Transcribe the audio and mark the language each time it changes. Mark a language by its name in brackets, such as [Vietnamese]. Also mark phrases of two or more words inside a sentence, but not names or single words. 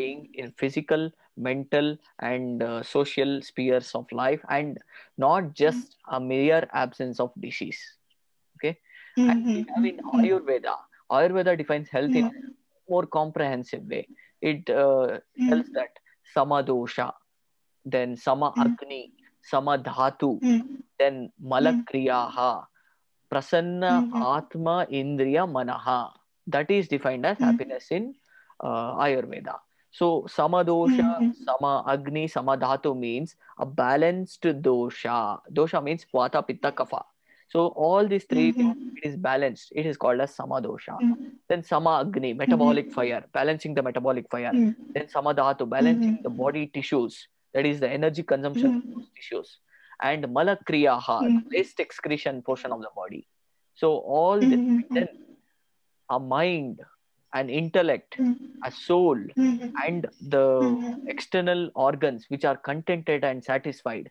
[English] being in physical, mental, and social spheres of life, and not just a mere absence of disease. Okay. And we have in Ayurveda. Ayurveda defines health in a more comprehensive way. It tells that [Sanskrit] sama dosha, then sama agni, sama dhatu, then malakriyaha, prasanna atma indriya manaha. [English] That is defined as happiness in Ayurveda. So [Sanskrit] sama dosha, sama agni, sama dhatu [English] means a balanced dosha. Dosha means vata, pitta, kapha. So all these three things, it is balanced. It is called as [Sanskrit] sama dosha. [English] Then [Sanskrit] sama agni, [English] metabolic fire, balancing the metabolic fire. [Sanskrit] Then sama dhatu, [English] balancing the body tissues, that is the energy consumption of those tissues. And malakriyaha, the waste excretion portion of the body. So all this, then a mind, an intellect, a soul, and the external organs which are contented and satisfied.